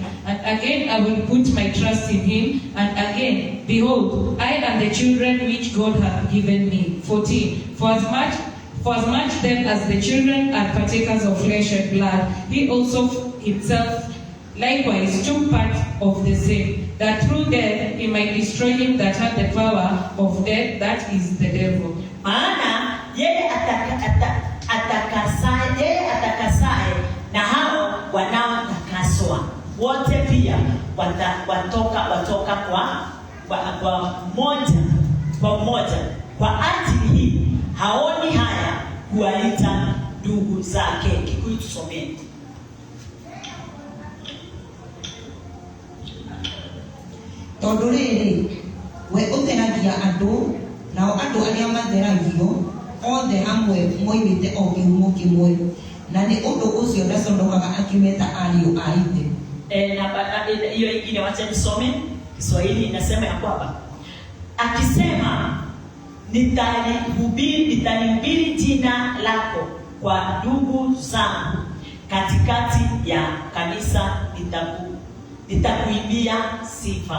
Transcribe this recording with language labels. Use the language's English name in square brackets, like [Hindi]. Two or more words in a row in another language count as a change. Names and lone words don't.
[English] And again I will put my trust in him, and again, behold, I and the children which God hath given me. 14. For For as much then as the children are partakers of flesh and blood, he also himself likewise took part of the same, that through death he might destroy him that had the power of death, that is the devil. [Swahili] Maana yeye atakasaye na hao wanaotakaswa wote pia watoka kwa mmoja. Kwa ajili hii haoni haya kuwaita ndugu zake. Kikuyu tusomee. [Kikuyu] Tondu riri we utheragia andu nao andu aria matheragio othe hamwe moimite o kihumo kimwe, na ni undu ucio ndacondokaga akimeta ariu a ithe. [Swahili] Na hiyo ingine wacha nisome Kiswahili, inasema ya kwamba akisema nitalihubiri jina lako kwa ndugu zangu, katikati ya kanisa nitakuimbia sifa.